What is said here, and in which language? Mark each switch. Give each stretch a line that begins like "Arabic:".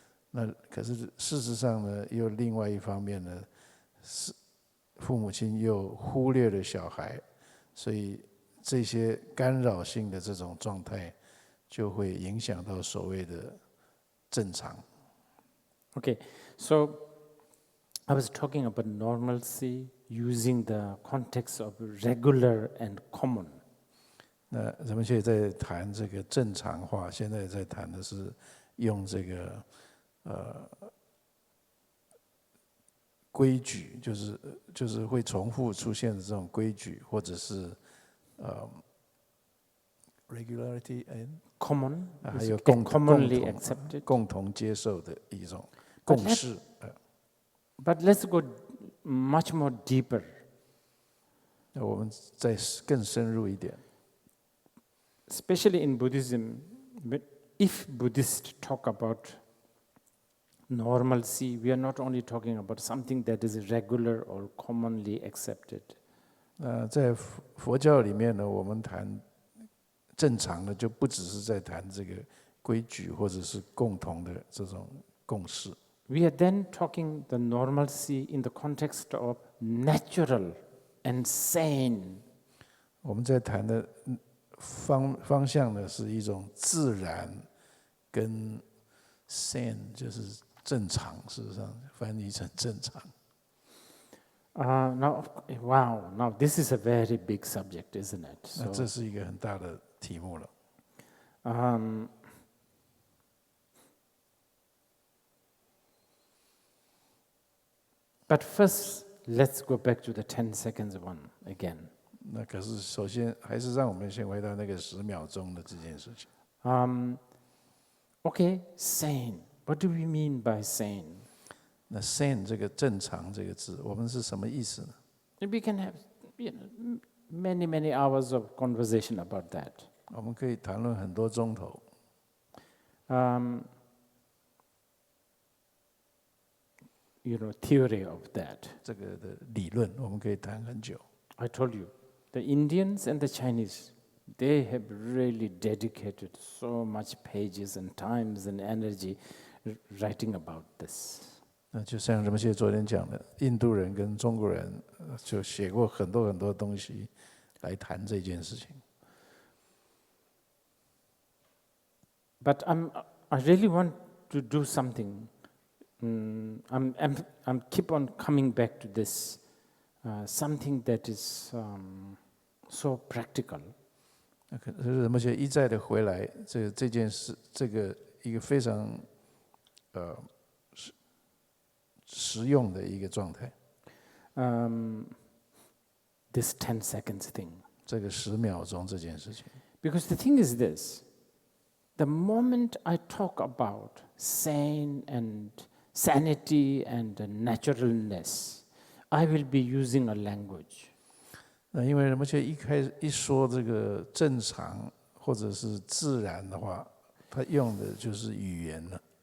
Chinese: 那可是事实上呢，又另外一方面呢，是父母亲又忽略了小孩，所以这些干扰性的这种状态，就会影响到所谓的正常。
English: Okay, so I was talking about normalcy using the context of regular and common.
Chinese: 那仁波切在谈这个正常化，现在在谈的是用这个规矩，就是会重复出现的这种规矩，或者是
English: regularity and Common,
Chinese: 还有
English: commonly accepted.
Chinese: 共同接受的一种共识。
English: But let's go much more deeper.
Chinese: 那我们再更深入一点。
English: Especially in Buddhism, if Buddhists talk about normalcy, we are not only talking about something that is regular or commonly accepted.
Chinese: 在佛教里面呢，我们谈正常的，就不只是在谈这个规矩或者是共同的这种共识。
English: We are then talking the normalcy in the context of natural and sane.
Chinese: 我们在谈的方向呢，是一种自然跟 sane， 就是正常。事实上，翻译成正常。
English: Now this is a very big subject, isn't it?
Chinese: 那这是一个很大的题目了。
English: But first, let's go back to the 10 seconds one again.
Chinese: 那可是首先还是让我们先回到那个10秒钟的这件事情。
English: Okay, sane. What do we mean by sane?
Chinese: 那 sane 这个正常这个字，我们是什么意思呢？
English: We can have many hours of conversation about that.
Chinese: 我们可以谈论很多钟头。
English: Theory of that.
Chinese: 这个的理论，我们可以谈很久。
English: I told you, the Indians and the Chinese, they have really dedicated so much pages and times and energy writing about this.
Chinese: 那就像仁波切昨天讲的，印度人跟中国人就写过很多东西来谈这件事情。
English: But I really want to do something. I'm keep on coming back to this, something that is so practical.
Chinese: 可是仁波切一再的回来，这件事，这个一个非常实用的一个状态。
English: This 10 seconds thing.
Chinese: 这个10秒钟这件事情。
English: Because the thing is this, the moment I talk about sane and sanity and naturalness, I will be using a language.
Chinese: 那因为人们却一说这个正常或者是自然的话，他用的就是语言了。